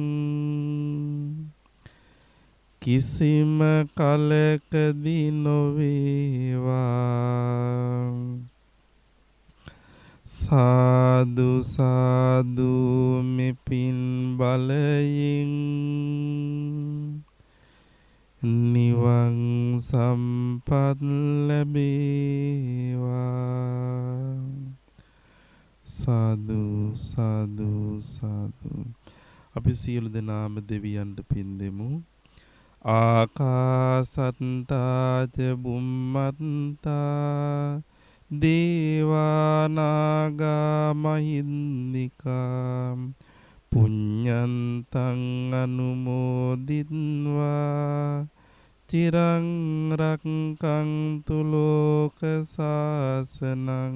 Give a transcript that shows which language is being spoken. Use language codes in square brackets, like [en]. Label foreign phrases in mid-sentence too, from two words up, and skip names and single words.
[si] කිසිම කලකදී නොවේවා සාදු සාදු මෙපින් බලයෙන් නිවන් සම්පත් ලැබේවා සාදු සාදු සාදු අපි සියලු දෙනාම දෙවියන්ට පින් දෙමු [pi] ආකාසත්තා ච බුම්මත්තා දේවානාගා මහින්దికා පුඤ්ඤන්තං අනුමෝදිත්වා චිරං රක්ඛන්තු ලෝක සාසනං